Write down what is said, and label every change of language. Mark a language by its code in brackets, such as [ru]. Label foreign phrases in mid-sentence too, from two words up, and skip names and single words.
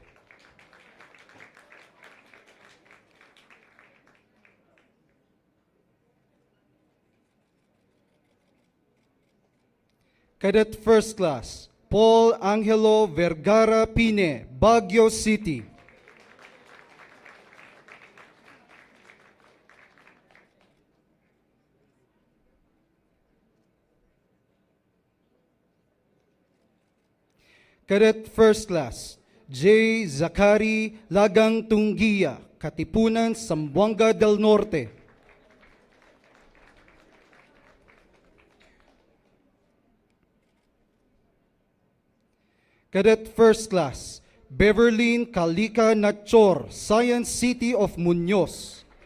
[en] Cadet First Class, Paul Angelo Vergara Pine, Baguio City. Cadet First Class, J. Zakari Lagang Tunggia, Katipunan, Zamboanga del Norte. Cadet First Class, Beverlyn Kalika Nachor, Science City of Muñoz.